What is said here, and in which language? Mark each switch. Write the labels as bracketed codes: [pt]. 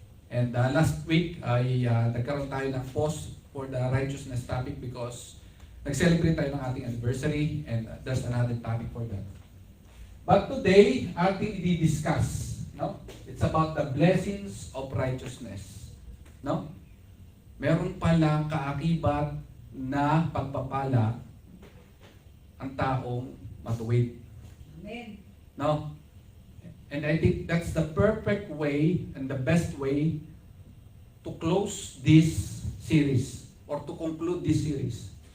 [en] And last week [tl] ay nagkaroon tayo ng [en] pause for the righteousness topic because [tl] nag-celebrate tayo ng ating [en] anniversary and there's another topic for that. But today, [tl] ating i-discuss, no? [en] It's about the blessings of righteousness, no? [tl] Meron palang kaakibat na pagpapala ang taong matuwid. Amen. No? [en] And I think that's the perfect way and the best way to close this series or to conclude this series.